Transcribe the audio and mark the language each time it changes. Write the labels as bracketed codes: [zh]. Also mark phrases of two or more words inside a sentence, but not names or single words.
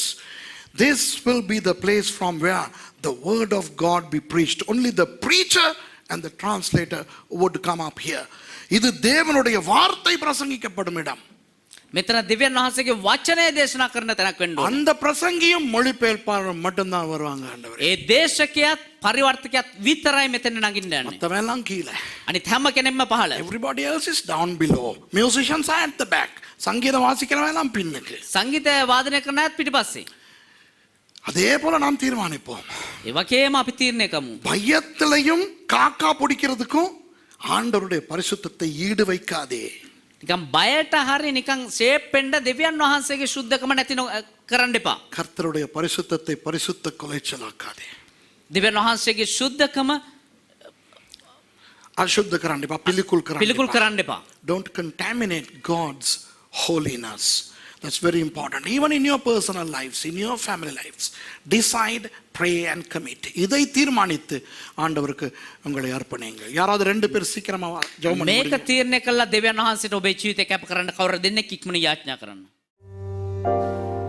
[en] This will be the place from where the word of God be preached. Only the preacher and the translator would come up here. [ta] இது தேவனுடைய வார்த்தை பிரசங்கிக்கப்படும் இடம். [si] මෙතන දෙවියන් වහන්සේගේ වචනය දේශනා කරන තැනක් වෙන්න ඕනේ. [ta] அந்த பிரசங்கியும் மொழிபெயர்ப்பாளரும் மட்டும்தான் வருவாங்க ஆண்டவரே. [si] ඒ දේශකයාත් පරිවර්තකයාත් විතරයි මෙතන නගින්න යන්නේ. [ta] மத்தவெல்லாம் கீழே. [si] අනිත් හැම කෙනෙක්ම පහළ. [en] Everybody else is down below. Musicians are at the back. [ta] சங்கீதம் வாசிக்கிறவன் எல்லாம் பின்னுக்கு. [si] සංගීතය වාදනය කරන අයත් පිටිපස්සේ. [ta] அதே போல நாம் தீர்மானிப்போம். [si] ඒ වගේම අපි තීරණය කරමු. [ta] பயத்திலையும் காக்கா பிடிக்கிறதுக்கும் ஆண்டவருடைய பரிசுத்தத்தை ஈடு வைக்காதே. [si] නිකන් බයට හරි නිකන් ෂේප් වෙන්න දෙවියන් වහන්සේගේ සුද්ධකම නැති කරන්න එපා. [ta] கர்த்தருடைய பரிசுத்தத்தை பரிசுத்த குலைச்சலாக்காதே. [si] දෙවියන් වහන්සේගේ සුද්ධකම அசுத்த කරන්න එපා. පිළිකුල් පිළිකුල් කරන්න කරන්න එපා. [en] Don't contaminate God's holiness. That's very important. Even in your personal lives, in your family lives, decide, pray and commit. [ta] இதை தீர்மானித்து ஆண்டவருக்கு உங்களை அர்ப்பணிங்க. யாராவது ரெண்டு பேர் சீக்கிரமா ஜெபம் [si] මේක [ta] பண்ணுங்க. [si] තීරණය කළා දෙවියන් වහන්සේට ඔබේ ජීවිතය කැප කරන්න කවුරු දෙන්නෙක් ඉක්මනින් යාඥා කරන්න.